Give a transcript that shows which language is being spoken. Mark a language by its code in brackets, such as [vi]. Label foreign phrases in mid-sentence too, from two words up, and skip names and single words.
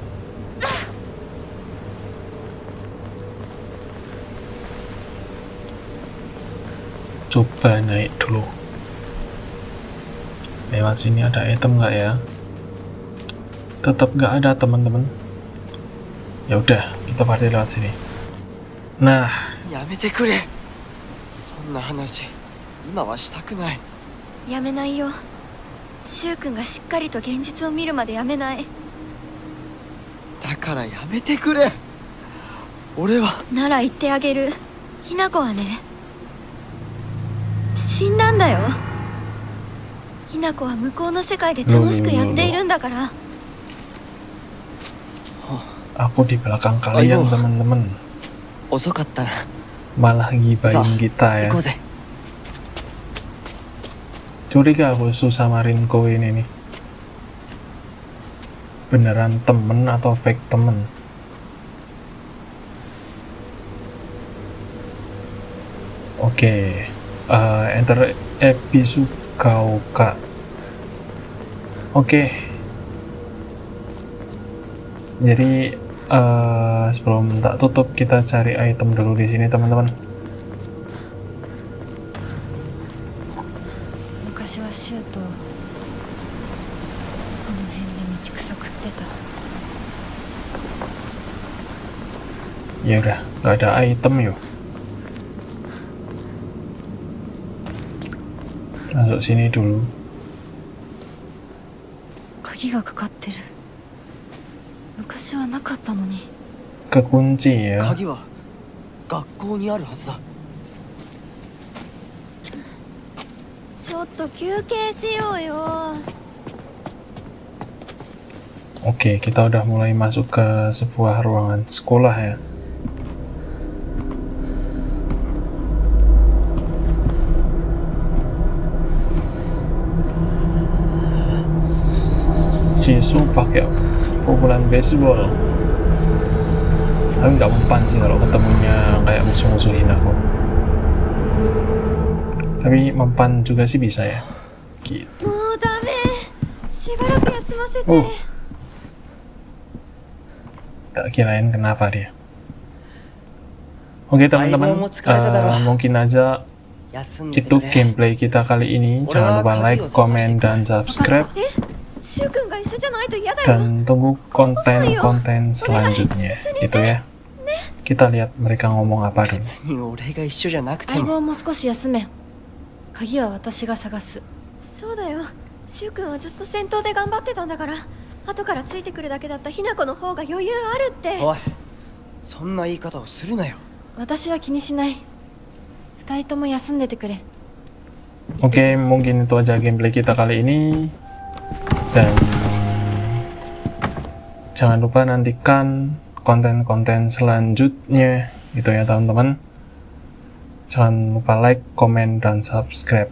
[id] Coba naik dulu. Lewat sini ada item nggak ya? Tetap nggak ada teman-teman. Ya udah, kita party lewat sini. Nah, [ja] やめてくれ。そんな話今はしたくない。やめないよ。柊君がしっかりと現実を見るまでやめない。だからやめてくれ。俺はなら言ってあげる。ひな子はね、死んだんだよ。ひな子は向こうの世界で楽しくやっているんだから。 [id] aku di belakang kalian teman-teman. [ja] 遅かったな。 [id] Malah gibain kita ya. [ja] 行こうぜ。 [id] Curiga aku sama Rinko ini nih. Beneran temen atau fake temen? Oke, enter Ebisugaoka. Oke. Jadi sebelum tak tutup kita cari item dulu di sini teman-teman. [ja] 昔はシューとこの辺で道草食ってた。 [id] Ya udah, nggak ada item yuk. Masuk sini dulu. [ja] 鍵がかかってる。昔はなかったのに。 [id] Kekunci ya. [ja] 鍵は学校にあるはずだ。ちょっと休憩しようよ。 [id] Oke, kita udah mulai masuk ke sebuah ruangan sekolah ya. Jisoo pakai pukulan baseball. Tapi nggak mempan sih kalau ketemunya kayak musuh-musuhin aku. Tapi mempan juga sih bisa ya. Gitu. [ja] もうダメ。しばらく休ませて。 [id] Tak kirain kenapa dia. Oke teman-teman, mungkin aja [ja] 休んでて [id] itu [ja] くれ [id] gameplay kita kali ini. Jangan lupa like, comment, dan subscribe. [ja] シュウ君が一緒じゃないと嫌だよ。 [id] Dan tunggu konten-konten selanjutnya. Itu ya. Kita lihat mereka ngomong apa dulu. [ja] 別に俺が一緒じゃなくて相も棒も少し休め。鍵は私が探す。そうだよ。シュウ君はずっと戦闘で頑張ってたんだから、後からついてくるだけだったひな子の方が余裕あるって。おいそんな言い方をするなよ私は気にしない。二人とも休んでてくれ。 [id] Oke, mungkin itu aja gameplay kita kali ini. Dan jangan lupa nantikan konten-konten selanjutnya. Gitu ya teman-teman. Jangan lupa like, komen, dan subscribe.